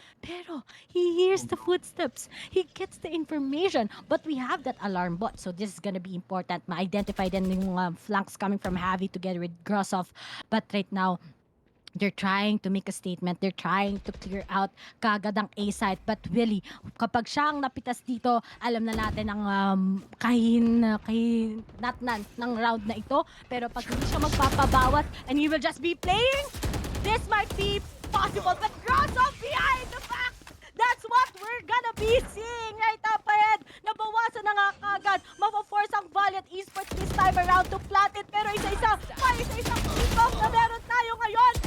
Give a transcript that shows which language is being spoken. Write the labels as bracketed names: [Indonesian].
[English] Pero he hears the footsteps. He gets the information. But we have that alarm bot, so this is gonna be important. [Filipino] Ma-identify din yung [English] flanks coming from Javi together with Grossoff. But right now, They're trying to make a statement. They're trying to clear out kagad ang A site. [Filipino] But really, kapag siya ang napitas dito, alam na natin ang kahinatnan ng round na ito. Pero pag hindi siya magpapabawas [English] and he will just be playing, this might be possible. But cross off behind the back! That's what we're gonna be seeing right up ahead. [Filipino] Nabawasan na nga kagad. Mapaforce ang Valiant Esports this time around to plant it. Pero isa-isa, may isa-isang kick-off na meron tayo ngayon.